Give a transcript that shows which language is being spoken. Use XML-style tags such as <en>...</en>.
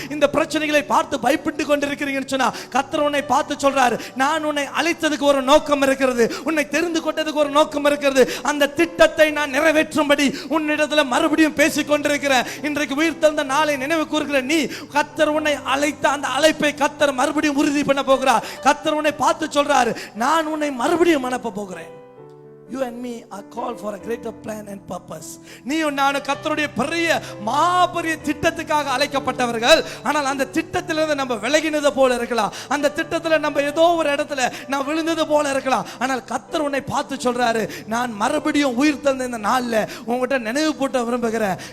<ta>இந்த பிரச்சனைகளை பார்த்து பயப்பட்டு கொண்டிருக்கிறீங்கன்னு சொன்னா கர்த்தர் உன்னை பார்த்து சொல்றாரு, நான் உன்னை அழைத்ததுக்கு ஒரு நோக்கம் இருக்கிறது, உன்னை தெரிந்து கொண்டதுக்கு ஒரு நோக்கம் இருக்கிறது. அந்த திட்டத்தை நான் நிறைவேற்றும்படி உன்னிடத்துல மறுபடியும் பேசிக் கொண்டிருக்கிறேன். இன்றைக்கு உயிர்த்தெழுந்த நாளை நினைவு கூறுகிற நீ, கர்த்தர் உன்னை அழைத்த அந்த அழைப்பை கர்த்தர் மறுபடியும் உறுதி பண்ண போகிறார். கர்த்தர் உன்னை பார்த்து சொல்றாரு, நான் உன்னை மறுபடியும் அனுப்ப போகிறேன்.</ta> <en>You and me are called for a greater plan and purpose.</en> <ta>நீயும் நானும் கர்த்தருடைய பெரிய மாபெரிய திட்டத்துக்காக அழைக்கப்பட்டவர்கள். ஆனால் அந்த திட்டத்திலிருந்து நம்ம விலகினது போல இருக்கலாம், அந்த திட்டத்தில் நம்ம ஏதோ ஒரு இடத்துல நான் விழுந்தது போல இருக்கலாம். ஆனால் கர்த்தர் உன்னை பார்த்து சொல்றாரு, நான் மறுபடியும் உயிர் தந்த இந்த நாள்ல உங்ககிட்ட நினைவு போட்ட விரும்புகிறேன்.</ta>